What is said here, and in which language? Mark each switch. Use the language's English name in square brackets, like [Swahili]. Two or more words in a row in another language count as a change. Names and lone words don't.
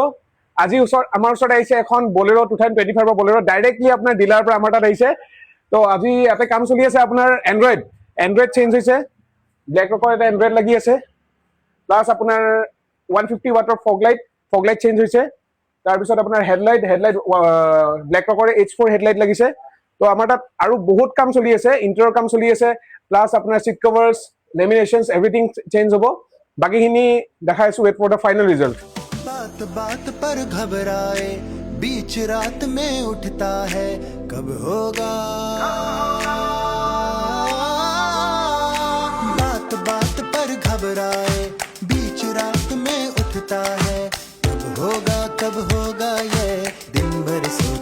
[Assamese] আজি আমাৰ ওচৰত আহিছে এখন বলেৰো 2025 বলেৰো ডাইৰেক্টলি আপোনাৰ ডিলাৰ পৰা আমাৰ তাত আহিছে তো আজি ইয়াতে কাম চলি আছে আপোনাৰ এন্ড্ৰইড চেঞ্জ হৈছে ব্লেক ৰকৰ এটা এন্ড্ৰইড লাগি আছে প্লাস আপোনাৰ 150 ওয়াটৰ [English] fog light [Assamese] চেঞ্জ হৈছে তাৰ পিছত আপোনাৰ হেডলাইট ব্লেক ৰকৰ H4 হেডলাইট লাগিছে তো আমাৰ তাত আৰু বহুত কাম চলি আছে ইন্টেৰিয়ৰ কাম চলি আছে প্লাস আপোনাৰ [English] seat covers laminations everything [Assamese] চেঞ্জ হ'ব বাকিখিনি দেখাইছো [English] wait for the final result [Hindi] बात बात पर घबराए बीच रात में उठता है कब होगा बात बात पर घबराए बीच रात में उठता है कब होगा ये दिन भर सोच